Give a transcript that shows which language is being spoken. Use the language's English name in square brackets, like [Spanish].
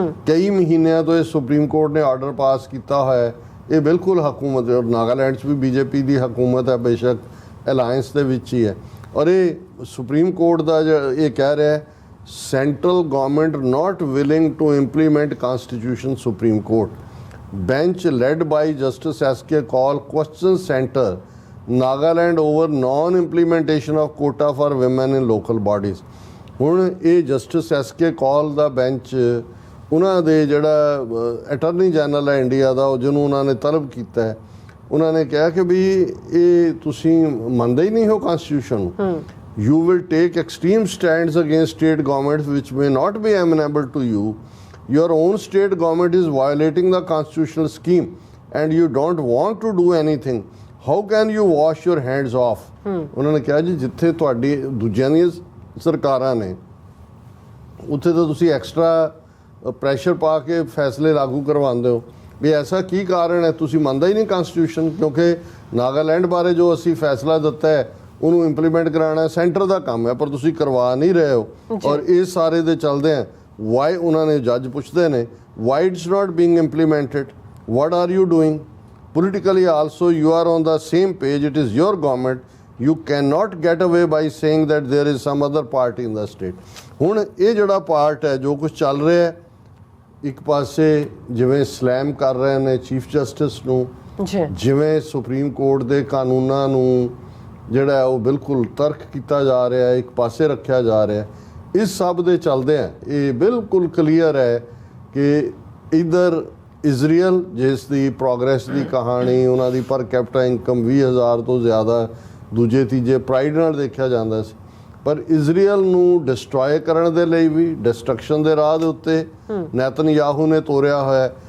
[Punjabi] ਕਈ ਮਹੀਨਿਆਂ ਤੋਂ ਇਹ ਸੁਪਰੀਮ ਕੋਰਟ ਨੇ ਆਰਡਰ ਪਾਸ ਕੀਤਾ ਹੋਇਆ। ਇਹ ਬਿਲਕੁਲ ਹਕੂਮਤ, ਔਰ ਨਾਗਾਲੈਂਡ 'ਚ ਵੀ ਬੀਜੇਪੀ ਦੀ ਹਕੂਮਤ ਹੈ, ਬੇਸ਼ੱਕ ਅਲਾਇੰਸ ਦੇ ਵਿੱਚ ਹੀ ਹੈ, ਔਰ ਇਹ ਸੁਪਰੀਮ ਕੋਰਟ ਦਾ ਇਹ ਕਹਿ ਰਿਹਾ [English] Central government not willing to implement constitution. [Punjabi] Supreme court [English] bench led by Justice S.K. Kaul question center Nagaland over non-implementation of quota for women in local bodies। [Punjabi] ਹੁਣ ਇਹ ਜਸਟਿਸ S.K. Kaul ਦਾ bench ਉਹਨਾਂ ਦੇ ਜਿਹੜਾ attorney general ਹੈ India ਦਾ, ਉਹ ਜਿਹਨੂੰ ਉਹਨਾਂ ਨੇ ਤਲਬ ਕੀਤਾ ਹੈ, ਉਹਨਾਂ ਨੇ ਕਿਹਾ ਕਿ ਵੀ ਇਹ ਤੁਸੀਂ ਮੰਨਦੇ ਹੀ ਨਹੀਂ ਹੋ ਕਨਸਟੀਟਿਊਸ਼ਨ ਨੂੰ। [English] You will take extreme stands against state governments which may not be amenable to you. Your own state government is violating the constitutional scheme and you don't want to do anything. How can you wash your hands off? [Punjabi] ਉਹਨਾਂ ਨੇ ਕਿਹਾ ਜੀ ਜਿੱਥੇ ਤੁਹਾਡੀ ਦੂਜਿਆਂ ਦੀਆਂ ਸਰਕਾਰਾਂ ਨੇ ਉੱਥੇ ਤਾਂ ਤੁਸੀਂ ਐਕਸਟਰਾ ਪ੍ਰੈਸ਼ਰ ਪਾ ਕੇ ਫੈਸਲੇ ਲਾਗੂ ਕਰਵਾਉਂਦੇ ਹੋ, ਵੀ ਐਸਾ ਕੀ ਕਾਰਨ ਹੈ? ਤੁਸੀਂ ਮੰਨਦਾ ਹੀ ਨਹੀਂ ਕਨਸਟੀਟਿਊਸ਼ਨ, ਕਿਉਂਕਿ ਨਾਗਾਲੈਂਡ ਬਾਰੇ ਜੋ ਅਸੀਂ ਫੈਸਲਾ ਦਿੱਤਾ ਹੈ ਉਹਨੂੰ ਇੰਪਲੀਮੈਂਟ ਕਰਾਉਣਾ ਸੈਂਟਰ ਦਾ ਕੰਮ ਹੈ, ਪਰ ਤੁਸੀਂ ਕਰਵਾ ਨਹੀਂ ਰਹੇ ਹੋ। ਔਰ ਇਸ ਸਾਰੇ ਦੇ ਚੱਲਦੇ ਆ ਵਾਈ ਉਹਨਾਂ ਨੇ ਜੱਜ ਪੁੱਛਦੇ ਨੇ [English] Y it's not being implemented, what are you doing politically also you are on the same page, it is your government, you cannot get away by saying that there is some other party in the state। [Punjabi] ਹੁਣ ਇਹ ਜਿਹੜਾ part ਹੈ ਜੋ ਕੁਝ ਚੱਲ ਰਿਹਾ ਹੈ, ਇੱਕ ਪਾਸੇ ਜਿਵੇਂ ਸਲੈਮ ਕਰ ਰਹੇ ਨੇ ਚੀਫ ਜਸਟਿਸ ਨੂੰ, ਜਿਵੇਂ ਸੁਪਰੀਮ ਕੋਰਟ ਦੇ ਕਾਨੂੰਨਾਂ ਨੂੰ ਜਿਹੜਾ ਉਹ ਬਿਲਕੁਲ ਤਰਕ ਕੀਤਾ ਜਾ ਰਿਹਾ ਹੈ, ਇੱਕ ਪਾਸੇ ਰੱਖਿਆ ਜਾ ਰਿਹਾ ਹੈ। ਇਸ ਸਭ ਦੇ ਚੱਲਦੇ ਆ ਇਹ ਬਿਲਕੁਲ ਕਲੀਅਰ ਹੈ ਕਿ ਇਧਰ ਇਜ਼ਰਾਈਲ ਜਿਸ ਦੀ ਪ੍ਰੋਗਰੈਸ ਦੀ ਕਹਾਣੀ, ਉਹਨਾਂ ਦੀ ਪਰ ਕੈਪੀਟਾ ਇਨਕਮ 20,000 ਤੋਂ ਜ਼ਿਆਦਾ, ਦੂਜੇ ਤੀਜੇ ਪ੍ਰਾਈਡ ਨਾਲ ਦੇਖਿਆ ਜਾਂਦਾ ਸੀ, ਪਰ ਇਜ਼ਰਾਈਲ ਨੂੰ ਡਿਸਟਰੋਏ ਕਰਨ ਦੇ ਲਈ ਵੀ ਡਿਸਟਰਕਸ਼ਨ ਦੇ ਰਾਹ ਦੇ ਉੱਤੇ ਨੈਤਨਯਾਹੂ ਨੇ ਤੋਰਿਆ ਹੋਇਆ।